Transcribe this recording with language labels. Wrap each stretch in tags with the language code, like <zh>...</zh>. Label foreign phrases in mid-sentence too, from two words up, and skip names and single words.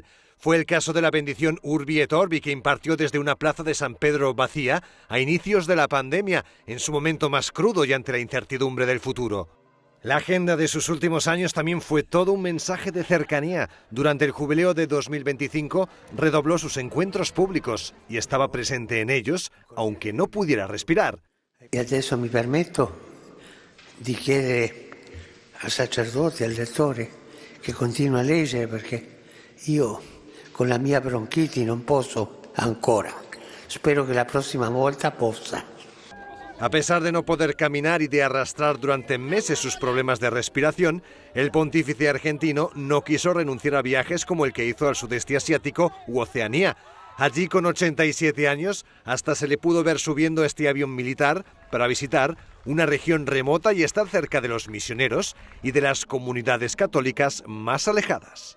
<es>Fue el caso de la bendición Urbi et Orbi que impartió desde una plaza de San Pedro vacía a inicios de la pandemia, en su momento más crudo y ante la incertidumbre del futuro. La agenda de sus últimos años también fue todo un mensaje de cercanía. Durante el jubileo de 2025 redobló sus encuentros públicos y estaba presente en ellos, aunque no pudiera respirar.</es> <it>E adesso mi permetto di chiedere al sacerdote, al lettore, che continua a leggere perché io con la mia bronchiti non posso ancora. Spero che la prossima volta possa.</it> <es>A pesar de no poder caminar y de arrastrar durante meses sus problemas de respiración, el pontífice argentino no quiso renunciar a viajes como el que hizo al sudeste asiático u Oceanía. Allí, con 87 años, hasta se le pudo ver subiendo este avión militar para visitar una región remota y estar cerca de los misioneros y de las comunidades católicas más alejadas.</es>